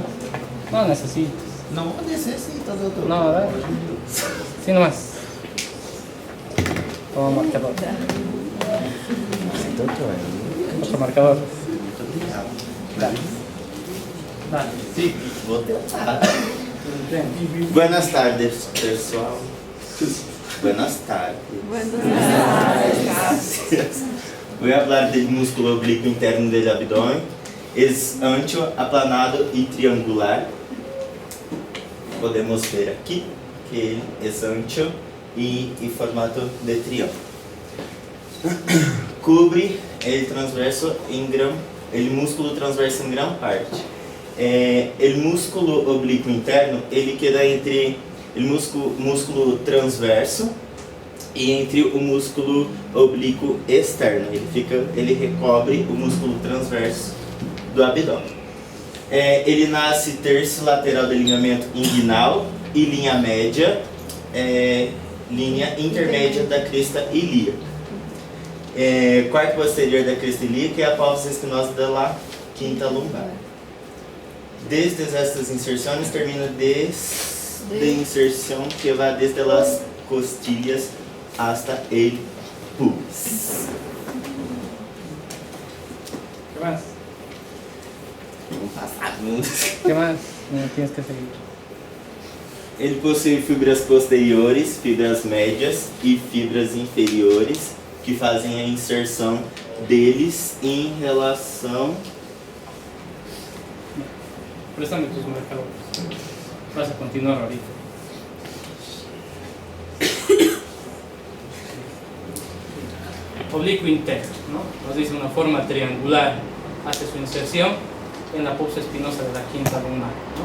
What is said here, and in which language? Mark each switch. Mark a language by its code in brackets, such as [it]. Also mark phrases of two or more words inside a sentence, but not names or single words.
[es] No necesitas. No necesito, doctor. No, a ver. Sí, nomás. Toma marcador. Otro marcador. Dale. Dale, sí. [pt] Vou tentar. [es] Buenas tardes, pessoal. Buenas tardes. Voy a hablar del músculo oblicuo interno del abdomen. Es ancho, aplanado y triangular. Podemos ver aquí [pt] que ele é ancho e formato de triângulo. [es] Cubre el músculo transverso em gran parte. El músculo oblíquo interno, [pt] ele queda entre o músculo transverso e entre o músculo oblíquo externo. Ele recobre o músculo transverso do abdômen. Ele nasce terço lateral do alinhamento inguinal e linha média, linha intermédia da crista ilíaca. Quarto posterior da crista ilíaca é a apófise espinosa [es] de la quinta lumbar. [pt] Desde estas inserções termina desde inserção que vai [es] desde las costillas hasta el pubis. ¿Qué más? Pasado. ¿Qué más? No tienes que seguir. [pt] Ele possui fibras posteriores, fibras médias e fibras inferiores que fazem a inserção deles em relação. [es] Préstame tus marcadores. Vas a continuar ahorita. Oblicuo interno, ¿no? Nos dice una forma triangular. Hace su inserción en la apófise espinosa de la quinta lumbar, ¿no?